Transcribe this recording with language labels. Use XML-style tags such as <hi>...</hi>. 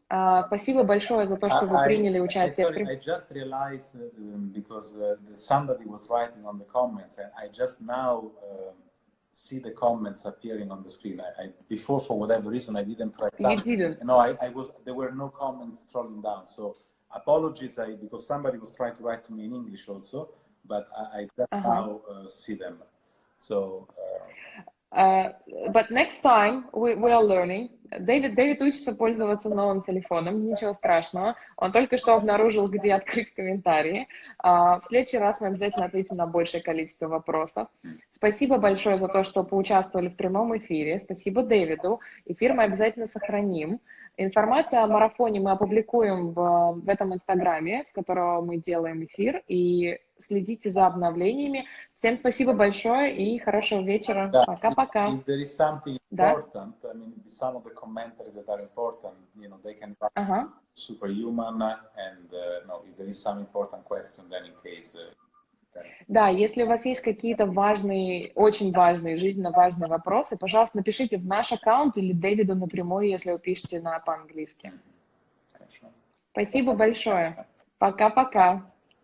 <ru>Спасибо большое за то, что вы приняли участие.</ru> <en>I just realized because somebody was writing on the comments, and I just now see the comments appearing on the screen. Before, for whatever reason, I didn't press. You didn't. No, I was. There were no comments scrolling down. So apologies, because somebody was trying to write to me in English also, but I just now see them. So. But next time we are learning.</en> <ru>Дэвид учится пользоваться новым телефоном, ничего страшного. Он только что обнаружил, где открыть комментарии. В следующий раз мы обязательно ответим на большее количество вопросов. Спасибо большое за то, что поучаствовали в прямом эфире. Спасибо Дэвиду. Эфир мы обязательно сохраним. Информацию о марафоне мы опубликуем в этом инстаграме, с которого мы делаем эфир, и следите за обновлениями. Всем спасибо большое и хорошего вечера. Пока-пока.</ru> <en>If there is something important, I mean, some of the commentaries that are important, they can write superhuman, and if there is some important question, then in case.</en> <ru>Да, если у вас есть какие-то важные, очень важные, жизненно важные вопросы, пожалуйста, напишите в наш аккаунт или Дэвиду напрямую, если вы пишете по-английски. Спасибо большое. Пока-пока.</ru>